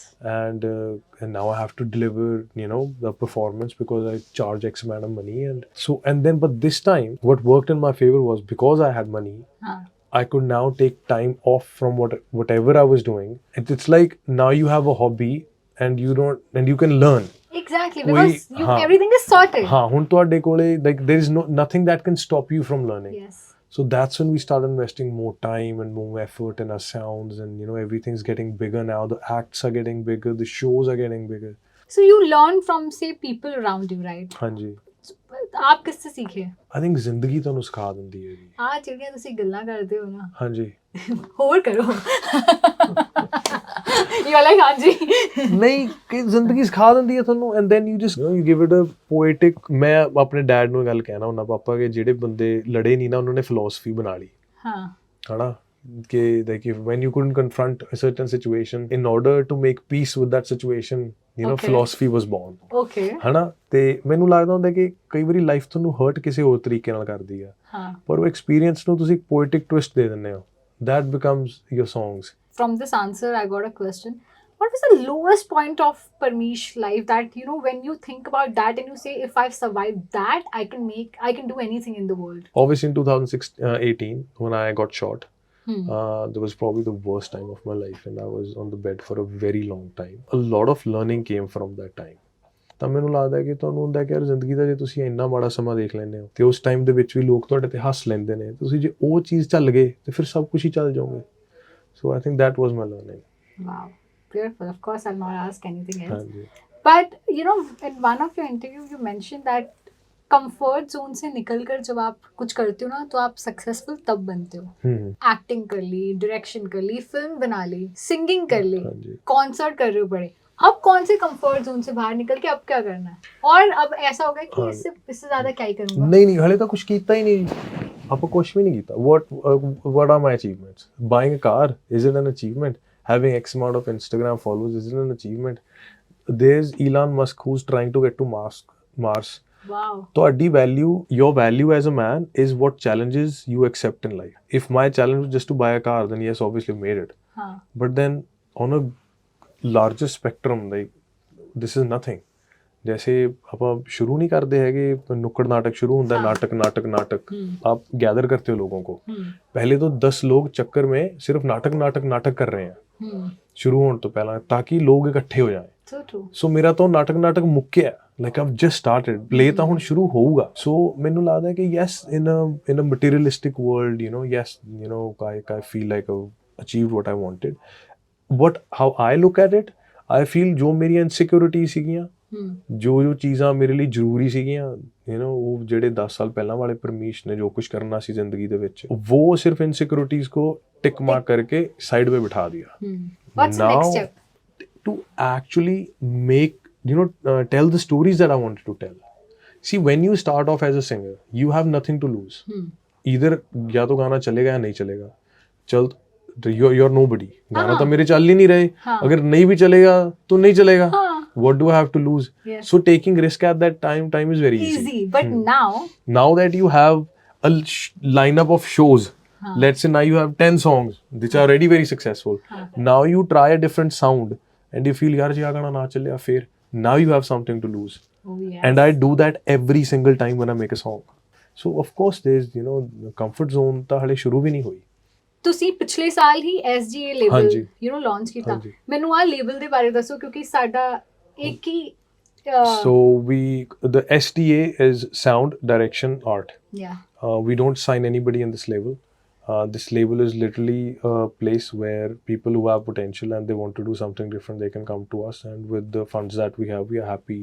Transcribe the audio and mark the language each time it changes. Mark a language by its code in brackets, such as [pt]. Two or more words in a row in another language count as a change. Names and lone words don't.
[en] And now I have to deliver, you know, the performance because I charge X amount of money. And so, and then, but this time, what worked in my favor was because I had money, I could now take time off from whatever I was doing. It's like now you have a hobby and you can learn. Exactly, because everything is sorted. [pa] ਹੁਣ ਤੁਹਾਡੇ ਕੋਲੇ [en] like there is nothing that can stop you from learning. Yes. So that's when we started investing more time and more effort in our sounds, and, you know, everything's getting bigger now. The acts are getting bigger, the shows are getting bigger. So you learn from, say, people around you, right? [pa] ਹਾਂਜੀ. [hi] आप किससे सीखे? [en] I think [pa] ਜ਼ਿੰਦਗੀ ਤੁਹਾਨੂੰ ਸਿਖਾ ਦਿੰਦੀ ਹੈ ਜੀ. ਹਾਂ ਜਿਹੜੀਆਂ ਤੁਸੀਂ ਗੱਲਾਂ ਕਰਦੇ ਹੋ ਨਾ. ਹਾਂਜੀ. ਹੋਰ ਕਰੋ. [en] You're like ਹਾਂਜੀ. [pa] ਨਹੀਂ ਕਿ ਜ਼ਿੰਦਗੀ ਸਿਖਾ ਦਿੰਦੀ ਹੈ ਤੁਹਾਨੂੰ [en] and then you just, you know, you give it a poetic. [pa] ਮੈਂ ਆਪਣੇ ਡੈਡ ਨੂੰ ਗੱਲ ਕਹਿਣਾ ਹੁੰਦਾ ਪਾਪਾ ਕਿ ਜਿਹੜੇ ਬੰਦੇ ਲੜੇ ਨਹੀਂ ਨਾ ਉਹਨਾਂ ਨੇ philosophy ਬਣਾ ਲਈ. ਹਾਂ. ਹਨਾ ਕਿ [en] like when you couldn't confront a certain situation, in order to make peace with that situation, you know, philosophy was born. Okay. [pa] ਹਨਾ ਤੇ ਮੈਨੂੰ ਲੱਗਦਾ ਹੁੰਦਾ ਕਿ ਕਈ ਵਾਰੀ ਲਾਈਫ ਤੁਹਾਨੂੰ ਹਰਟ ਕਿਸੇ ਹੋਰ ਤਰੀਕੇ ਨਾਲ ਕਰਦੀ ਆ ਪਰ ਉਹ ਐਕਸਪੀਰੀਅੰਸ ਨੂੰ ਤੁਸੀਂ [en] poetic twist [pa] ਦੇ ਦਿੰਦੇ ਹੋ [en] that becomes your songs. From this answer I got a question. What was the lowest point of Parmish life that, you know, when you think about that and you say, if I've survived that, I can do anything in the world? Obviously in 2018 when I got shot, that was probably the worst time of my life and I was on the bed for a very long time. A lot of learning came from that time. [pa] ਤਾਂ ਮੈਨੂੰ ਲੱਗਦਾ ਕਿ ਤੁਹਾਨੂੰ ਹੁੰਦਾ ਕਿ ਯਾਰ ਜ਼ਿੰਦਗੀ ਦਾ ਜੇ ਤੁਸੀਂ ਇੰਨਾ ਮਾੜਾ ਸਮਾਂ ਦੇਖ ਲੈਂਦੇ ਹੋ ਤੇ ਉਸ ਟਾਈਮ ਦੇ ਵਿੱਚ ਵੀ ਲੋਕ ਤੁਹਾਡੇ ਤੇ ਹੱਸ ਲੈਂਦੇ ਨੇ ਤੁਸੀਂ ਜੇ ਉਹ ਚੀਜ਼ ਚੱਲ ਗਏ ਤੇ ਫਿਰ ਸਭ ਕੁਝ ਹੀ ਚੱਲ ਜਾਓਗੇ. [en] So I think that was my learning. Wow, beautiful. Of course I'll not ask anything else. But you know, in one of your interview you mentioned that comfort zone [hi] से निकलकर जब आप कुछ करते हो ना तो आप सक्सेसफुल तब बनते हो. एक्टिंग कर ली, डायरेक्शन कर ली, फिल्म बना ली, सिंगिंग कर ली, कॉन्सर्ट कर रहे हो बड़े. अब कौन से [en] comfort zone [hi] से बाहर निकल के अब क्या करना है और अब ऐसा हो गया कि इससे ज्यादा क्या ही करूंगा. [pa] ਨਹੀਂ ਹਲੇ ਤੋ ਕੁਝ ਕੀਤਾ ਹੀ ਨਹੀਂ ਆਪਾਂ ਕੁਝ ਵੀ ਨਹੀਂ ਕੀਤਾ. [en] what are my achievements? Buying a car, is it an achievement? Having X amount of Instagram followers, is it an achievement? There's Elon Musk who's trying to get to Mars. Wow. ਤੁਹਾਡੀ value, your value as a man is what challenges you accept in life. If my challenge was just to buy a car, then yes, obviously made it. But then on a larger spectrum, like this is nothing. [hi] जैसे ਆਪਾਂ शुरू नहीं करते हैगे नुक्कड़ नाटक शुरू होता है नाटक आप गैदर करते हो लोगों को. पहले तो 10 लोग चक्कर में सिर्फ नाटक कर रहे हैं शुरू होने तो पहला ताकि लोग इकट्ठे हो जाएं. [pa] ਸੋ ਮੇਰਾ ਤੋ ਨਾਟਕ ਮੁੱਕਿਆ [en] like I've just started. play [pa] ਤਾਂ ਹੁਣ ਸ਼ੁਰੂ ਹੋਊਗਾ. [en] so [pa] ਮੈਨੂੰ ਲੱਗਦਾ ਹੈ ਕਿ [en] yes in a materialistic world, you know, yes, you know, I feel like I've achieved what I wanted. But how I look at it, I feel [pa] ਜੋ ਮੇਰੀਆਂ ਇਨਸਿਕਿਉਰਿਟੀ ਸੀਗੀਆਂ ਜੋ ਚੀਜ਼ਾਂ ਮੇਰੇ ਲਈ ਜ਼ਰੂਰੀ ਸੀਗੀਆਂ, [en] you know, [pa] ਉਹ ਜਿਹੜੇ 10 ਸਾਲ ਪਹਿਲਾਂ ਵਾਲੇ ਪਰਮੀਸ਼ ਨੇ ਜੋ ਕੁਝ ਕਰਨਾ ਸੀ ਜ਼ਿੰਦਗੀ ਦੇ ਵਿੱਚ [hi] वो सिर्फ इनसिक्योरिटीज को [en] tick mark [hi] करके साइड पे बिठा दिया. [en] What's the next step? To actually make, you know, tell the stories that I wanted to tell. See, when you start off as a singer, you have nothing to lose. [hi] Either या तो गाना चलेगा या नहीं चलेगा. चल [en] you're nobody. [hi] गाना तो मेरे चल ही नहीं रहे. अगर नहीं भी चलेगा तो नहीं चलेगा. [en] What do I have to lose? So taking risk at that time is very easy. But now that you have a lineup of shows, let's say now you have 10 songs which are already very successful. Now you try a different sound and you feel [pa] ਯਾਰ ਜੇ ਗਾਣਾ ਨਾ ਚੱਲੇ ਫਿਰ [en] now you have something to lose. And I do that every single time when I make a song. So of course there's, you know, comfort zone [pa] ਤਾਂ ਹਲੇ ਸ਼ੁਰੂ ਵੀ ਨਹੀਂ ਹੋਈ. ਤੁਸੀਂ ਪਿਛਲੇ ਸਾਲ ਹੀ SGA ਲੇਬਲ [en] you know [pa] ਲਾਂਚ ਕੀਤਾ. ਮੈਨੂੰ ਆ ਲੇਬਲ ਦੇ ਬਾਰੇ ਦੱਸੋ ਕਿਉਂਕਿ ਸਾਡਾ ਇੱਕ ਹੀ [en] so the SDA is sound direction art. We don't sign anybody in this label. This label is literally a place where people who have potential and they want to do something different, they can come to us, and with the funds that we have, we are happy.